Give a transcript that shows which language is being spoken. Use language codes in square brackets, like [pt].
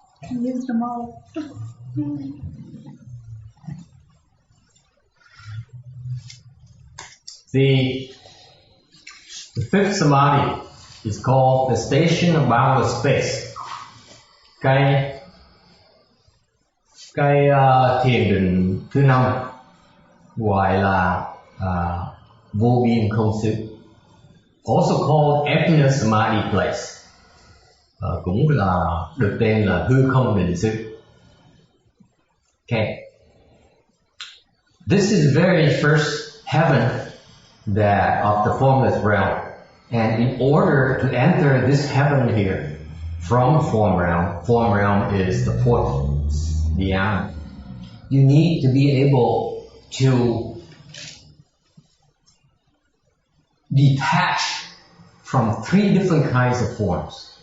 [en] Use them all. The fifth samadhi is called the station of boundless space. [vi] Cái thiền định thứ năm gọi là vô biên không xứ. [en] Also called emptiness samadhi place. [vi] Cũng là được tên là hư không định xứ. [en] Okay. This is the very first heaven that of the formless realm, and in order to enter this heaven here from form realm is the fourth dhyana, you need to be able to detach from three different kinds of forms.